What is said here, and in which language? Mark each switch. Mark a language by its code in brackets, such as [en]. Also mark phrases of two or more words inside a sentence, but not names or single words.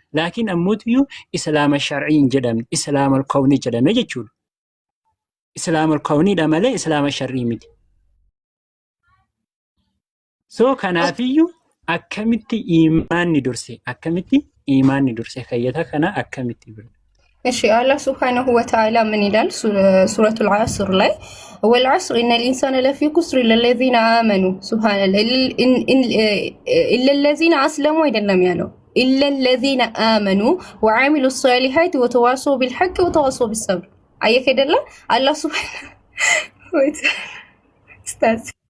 [om] Laakiin ammootiyyu islaama shar'ii hin jedhamne islaama al-kawnii jedhame jechuudha. Islaama al-kawniidha malee islaama shar'ii miti. So kanaafiyyuu akkamitti imaanni durse akkamitti imaanni durse fayyada kana akkamitti bira. [am] እሺ አላህ [ar] سبحانه وتعالى [am] ምን ይላል [ar] سورة العصر [am] ላይ [ar] والعصر إن الإنسان لفي خسر إلا الذين آمنوا سبحان الله إلا الذين أسلموا [am] አይደለም ያለው [ar] إلا الذين آمنوا وعملوا الصالحات وتواصوا بالحق وتواصوا بالصبر [am] አየህ አይደለ አላህ [ar] سبحانه وتعالى [am] ስታዝ